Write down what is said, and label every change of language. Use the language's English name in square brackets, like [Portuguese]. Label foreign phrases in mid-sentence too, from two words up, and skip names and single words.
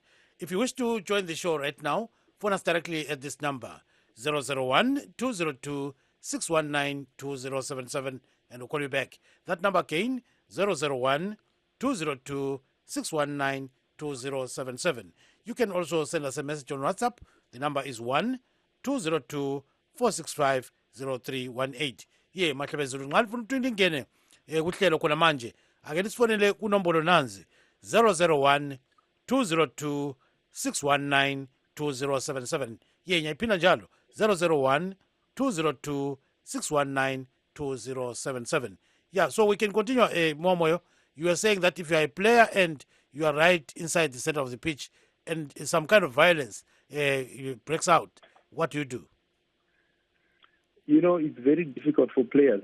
[English] If you wish to join the show right now, phone us directly at this number, 001-202-619-2077, and we'll call you back. That number again, 001-202-619-2077. You can also send us a message on WhatsApp. The number is 1-202-465-0318. [North Ndebele] Ye mahlabezulu nxa lifuna ukuthi lingene kuhlelo khona manje ake lisifonele kunombolo nanzi 001-202-619-2077. Ye ngiyayiphinda njalo 001-202-619-2077. [English] Yeah, so we can continue. Momoyo, you are saying that if you are a player and you are right inside the center of the pitch and some kind of violence breaks out, what do you do? You know, it's very difficult for players.